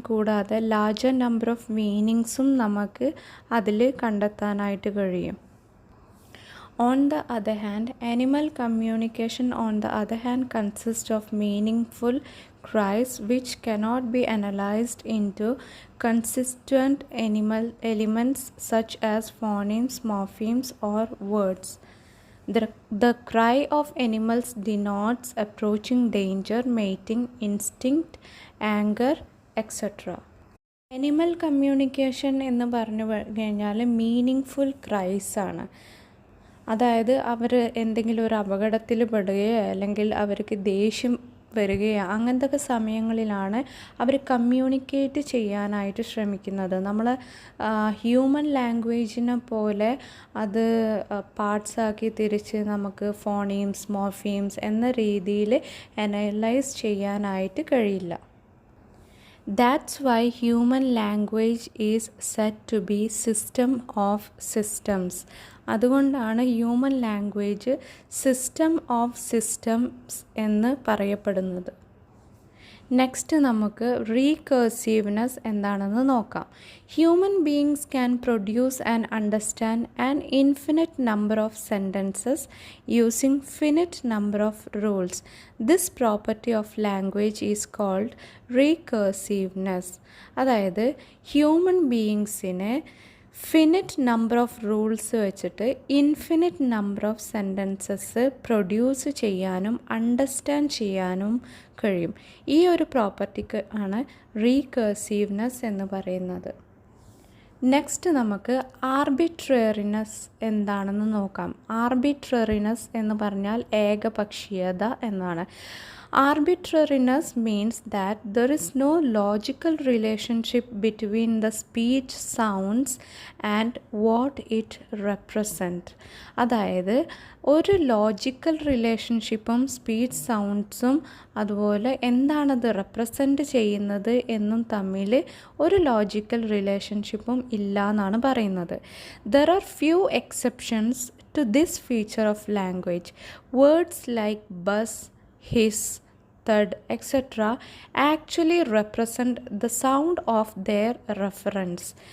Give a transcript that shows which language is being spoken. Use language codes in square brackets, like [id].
[ml] കൂടാതെ larger number of മീനിങ്സും നമുക്ക് അതിൽ കണ്ടെത്താനായിട്ട് കഴിയും. [en] On the other hand, animal communication consists of meaningful cries which cannot be analyzed into constituent animal elements such as phonemes, morphemes or words. The cry of animals denotes approaching danger, mating, instinct, anger, etc. [ml] Animal communication എന്ന് പറഞ്ഞു കഴിഞ്ഞാൽ meaningful ക്രൈസ് ആണ്. അതായത് അവർ എന്തെങ്കിലും ഒരു അപകടത്തിൽ പെടുകയോ അല്ലെങ്കിൽ അവർക്ക് ദേഷ്യം വരികയോ അങ്ങനത്തെ സമയങ്ങളിലാണ് അവർ കമ്മ്യൂണിക്കേറ്റ് ചെയ്യാനായിട്ട് ശ്രമിക്കുന്നത്. നമ്മൾ ഹ്യൂമൻ ലാംഗ്വേജിനെ പോലെ അത് പാർട്സാക്കി തിരിച്ച് നമുക്ക് ഫോണീംസ്, മോർഫീംസ് എന്ന രീതിയിൽ അനലൈസ് ചെയ്യാനായിട്ട് കഴിയില്ല. [en] That's why human language is said to be system of systems. [ml] അതുകൊണ്ടാണ് human language system of systems എന്ന് പറയപ്പെടുന്നത്. നെക്സ്റ്റ് നമുക്ക് റീകേഴ്സീവ്നെസ് എന്താണെന്ന് നോക്കാം. [en] Human beings can produce and understand an infinite number of sentences using finite number of rules. This property of language is called recursiveness. [ml] അതായത് human ബീയിങ്സിനെ finite number of rules വെച്ചിട്ട് infinite number of sentences produce ചെയ്യാനും understand ചെയ്യാനും കഴിയും. ഈ ഒരു പ്രോപ്പർട്ടിക്ക് ആണ് റീകേഴ്സീവ്നെസ് എന്ന് പറയുന്നത്. നെക്സ്റ്റ് നമുക്ക് ആർബിട്രറിനെസ് എന്താണെന്ന് നോക്കാം. ആർബിട്രറിനെസ് എന്ന് പറഞ്ഞാൽ ഏകപക്ഷീയത എന്നാണ്. [en] Arbitrariness means that there is no logical relationship between the speech sounds and what it represent. [ml] അതായത് ഒരു ലോജിക്കൽ റിലേഷൻഷിപ്പും സ്പീച്ച് സൗണ്ട്സും അതുപോലെ എന്താണത് റെപ്രസെൻ്റ് ചെയ്യുന്നത് എന്നും തമ്മിൽ ഒരു ലോജിക്കൽ റിലേഷൻഷിപ്പും ഇല്ല എന്നാണ് പറയുന്നത്. [en] There are few exceptions to this feature of language. Words like bus, hiss, thud, etc. actually represent the sound of their reference.